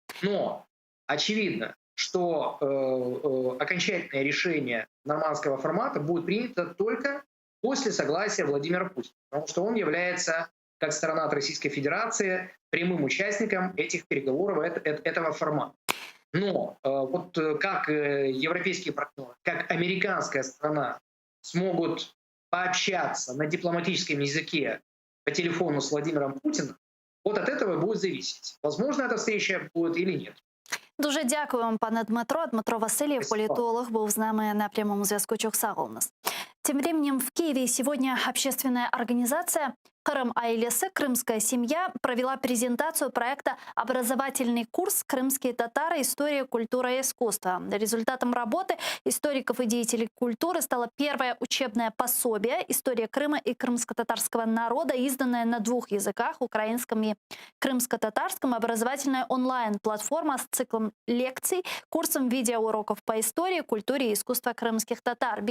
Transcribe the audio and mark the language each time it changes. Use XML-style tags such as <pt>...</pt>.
<ru>Но очевидно, что окончательное решение нормандского формата будет принято только после согласия Владимира Путина, потому что он является, как сторона от Российской Федерации, прямым участником этих переговоров, этого формата. Но вот как европейские партнеры, как американская сторона смогут пообщаться на дипломатическом языке по телефону с Владимиром Путиным, вот от этого будет зависеть, возможно, эта встреча будет или нет.</ru> <uk>Дуже дякую вам, пане Дмитро. Дмитро Васильєв, політолог, був з нами на прямому зв'язку.</uk> <crh>Çok sağ olunuz.</crh> <ru>Тем временем в Киеве сегодня общественная организация «Крым Айлесы. Крымская семья» провела презентацию проекта «Образовательный курс. Крымские татары. История, культура и искусство». Результатом работы историков и деятелей культуры стало первое учебное пособие «История Крыма и крымско-татарского народа», изданное на 2 языках – украинском и крымско-татарском, образовательная онлайн-платформа с циклом лекций, курсом видеоуроков по истории, культуре и искусству крымских татар.</ru>